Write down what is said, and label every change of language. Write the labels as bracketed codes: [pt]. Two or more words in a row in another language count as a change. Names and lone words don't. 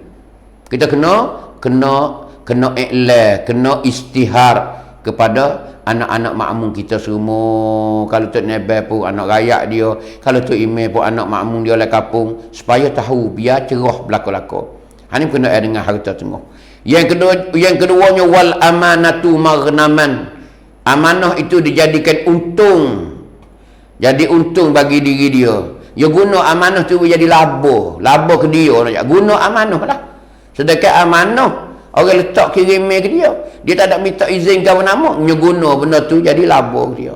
[ms] Kita kena iklan, kena istihar kepada anak-anak makmum kita semua. Kalau Tok Nebel pun anak rakyat dia, kalau Tok Imam pun anak makmum dia lah kampung, supaya tahu biar cerah belaka-belaka. Ini berkenaan dengan harta tengah. Yang keduanya [ar] والأمانة مغنما. [ms] Amanah itu dijadikan untung. Jadi untung bagi diri dia. Dia guna amanah tu jadi laba ke dia. Guna amanah lah. Sedangkan amanah orang letak kirimnya ke dia. Dia tak ada minta izin kawan nama. Dia guna benda tu jadi laba ke dia.